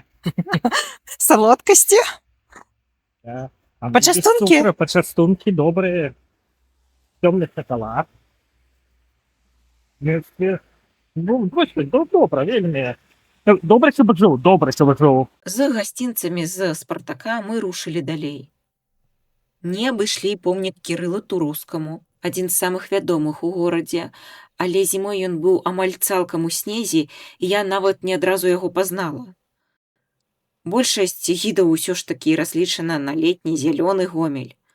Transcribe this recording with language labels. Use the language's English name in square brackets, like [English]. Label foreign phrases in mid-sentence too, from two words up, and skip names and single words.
[Ukrainian] солодкости? Да. А Почастунки? без цукру, почастунки добрі. Темний шоколад. Ну, добре, вельми. Добре, що жив, добре, що жив. [Belarusian] З гасцінцамі з Спартака мы рушылі далей. Не абышлі помнік Кірылу Турускаму, адзін з самых вядомых у горадзе, але зімой ён быў амаль цалкам у снезе, і я нават не адразу яго пазнала. Большасць гідаў усё ж такі разлічана на летні зялёны Гомель.